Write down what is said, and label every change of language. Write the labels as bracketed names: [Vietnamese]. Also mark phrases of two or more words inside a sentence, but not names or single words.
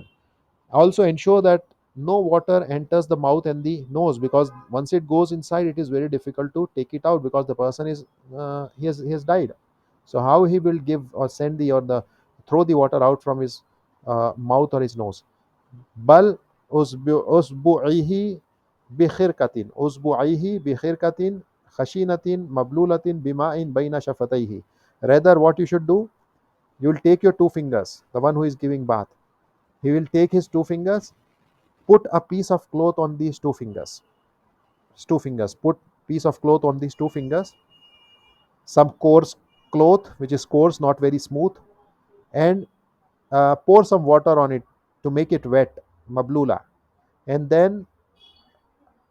[English] Also ensure that no water enters the mouth and the nose, because once it goes inside, it is very difficult to take it out, because the person is he has died. So how he will give or send the or the throw the water out from his mouth or his nose? [Arabic] بل أصبعه بخرقة خشنة مبلولة بماء بين شفتيه. [English] Rather, what you should do, you will take your two fingers, the one who is giving bath, he will take his two fingers, put a piece of cloth on these two fingers, put piece of cloth on these two fingers, some coarse cloth which is coarse, not very smooth, and pour some water on it to make it wet, mablula, and then